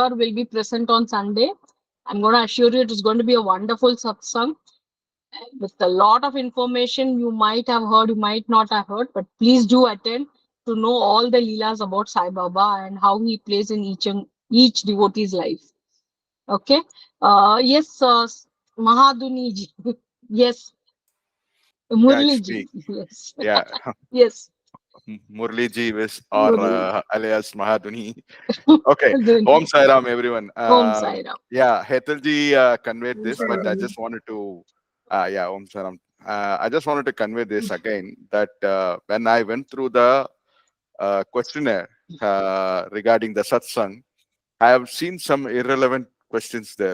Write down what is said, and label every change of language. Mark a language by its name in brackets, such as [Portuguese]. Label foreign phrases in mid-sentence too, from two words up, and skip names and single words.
[English] here will be present on Sunday. I'm going to assure you it is going to be a wonderful satsang with a lot of information you might have heard, you might not have heard, but please do attend to know all the leelas about Sai Baba and how he plays in each devotee's life. Okay. Yes, Mahadhuni ji. Yes. Yeah, it's Murli ji. me. Yes. Yeah, Yes. Murli ji is or Murli. alias Mahadhuni. Okay. Om Sai Ram, everyone. Om Sai Ram. Yeah, Hetal ji conveyed Om this, Sai but I Ram. just wanted to, yeah, Om Sai Ram. I just wanted to convey this again, that when I went through the questionnaire regarding the satsang, I have seen some irrelevant questions there.